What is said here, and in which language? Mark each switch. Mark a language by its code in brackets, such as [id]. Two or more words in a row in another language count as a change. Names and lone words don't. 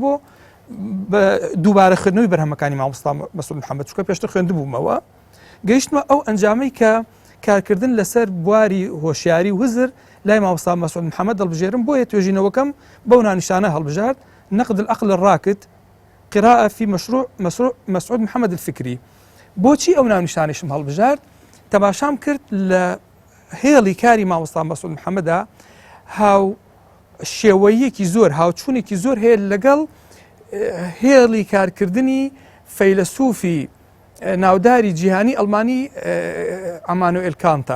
[ckb] بۆ دووبارە خوێندنەوەی بەرهەمەکانی مامۆستا مەسعود محەممەد چونکە پێشتر خوێندە بوومەوە گەیشتمە ئەو ئەنجامەی کە کارکردن لەسەر بواری هۆشیاری و هزر لای مامۆستا مەسعود محەممەد دڵبژێرم بۆیە توێژینەوەکەم بەو نانیشانە هەڵبژارد نەقد العەقل الراکد قراءة في مشروع مسعود محمد الفكري بۆچی ئەو ناونیشانیشم هەڵبژارد تەماشام کرد لە هێڵی کاری مامۆستا مەسعود محەممەدا هاو شێوەیەکی زۆر هاوچوونێکی زۆر هەیە لەگەڵ هێڵی کارکردنی فەیلسوفی ناوداری جیهانی ئەڵمانی ئەمانوئێل کانتە.